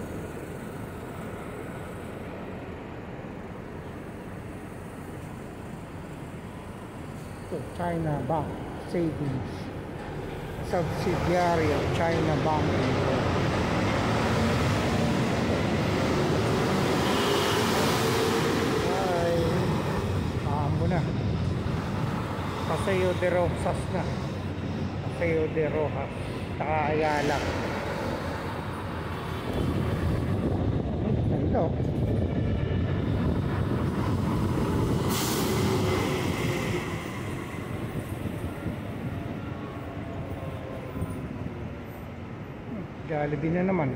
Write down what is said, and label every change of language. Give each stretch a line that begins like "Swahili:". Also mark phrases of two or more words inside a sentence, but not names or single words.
English: Ito, China Bank Savings, subsidiary of China Bank.
Filipino: Ay, maambo na. Paseo de Rosas na. Paseo de Rojas. Saka Ayala. Hello. Jollibee na naman.